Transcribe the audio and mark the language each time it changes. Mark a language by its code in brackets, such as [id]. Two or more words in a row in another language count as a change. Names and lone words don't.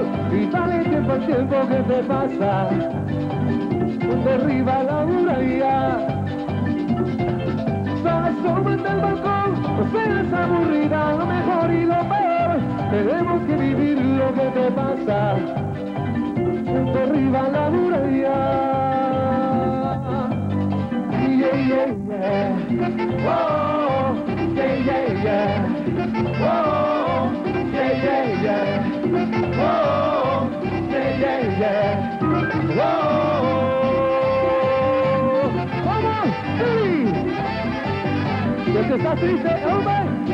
[es] Y dale tiempo al tiempo que te pasa, derriba la muralla. Asómate al balcón, no seas aburrida, lo mejor y lo peor. Tenemos que vivir lo que te pasa, derriba la muralla. [en] Yeah, yeah, yeah. Whoa, yeah, yeah, yeah. Whoa, yeah, yeah, yeah. Whoa, yeah, yeah, yeah. Whoa. [es] Vamos, sí. ¿De qué estás triste, hombre?